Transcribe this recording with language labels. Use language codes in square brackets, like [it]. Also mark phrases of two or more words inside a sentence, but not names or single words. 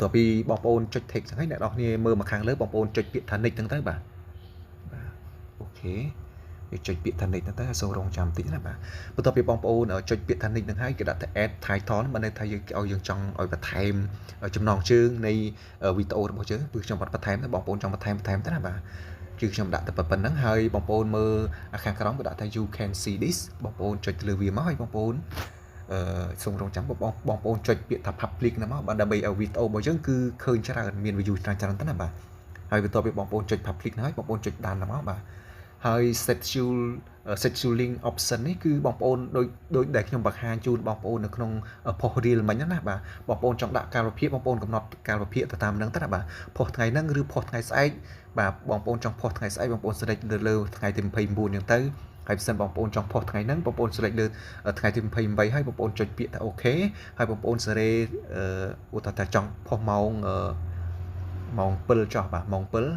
[km] ប់ពីបងប្អូនចុច take ចឹងហើយអ្នកនរគ្នាមើលមកខាងលើបងប្អូនចុចពាក្យថា nick ហ្នឹងទៅបាទអូខេវាចុចពាក្យថា nick ហ្នឹងទៅសូមរងចាំតិចណាបាទបន្ទាប់ពីបងប្អូនចុចពាក្យថា nick ហ្នឹងហើយគេដាក់ថា [en] add title [km] ហ្នឹងបានន័យថាយើងឲ្យយើងចង់ឲ្យបន្ថែមចំណងជើង នៃវីដេអូរបស់យើងគឺខ្ញុំអត់បន្ថែមទេបងប្អូនចង់បន្ថែមទៅណាបាទគឺខ្ញុំដាក់តែប៉ុណ្្នឹងហើយបងប្អូនមើលខាងក្រោមគេដាក់ថា [en] you can see this [km] បងប្អូនចុចទៅលើវាមកហើយបងប្អូន សូមរងចាំបងប្អូនចុចពាក្យថា public ហ្នឹងមកបាទដើម្បីឲ្យវីដេអូរបស់យើងគឺឃើញច្រើនមាន view ច្រើនទៅណាបាទហើយបន្ទាប់ពីបងប្អូនចុច public ហ្នឹងហើយ បងប្អូនចុចដានទៅមកបាទហើយ [en] scheduling option [km] នេះគឺបងប្អូនដូចដែលខ្ញុំបង្ហាញជូនបងប្អូននៅក្នុង [en] post reel [km] មិញណាបាទបងប្អូនចង់ដាក់កាលវិភាគបងប្អូនកំណត់កាលវិភាគទៅតាមហ្នឹងទៅណាបាទ post ថ្ងៃហ្នឹងឬ post ថ្ងៃស្អែកបាទបងប្អូនចង់ post ថ្ងៃស្អែកបងប្អូន select លើថ្ងៃទី29ហ្នឹងទៅហើយបើសិនបងប្អូនចង់ post ថ្ងៃហ្នឹងបងប្អូន select លើថ្ងៃទី28ហើយបងប្អូនចុចពាក្យថា OK ហើយបងប្អូនសេរីឧទាហរណ៍ថាចង់ post ម៉ោង7ចុះបាទម៉ោង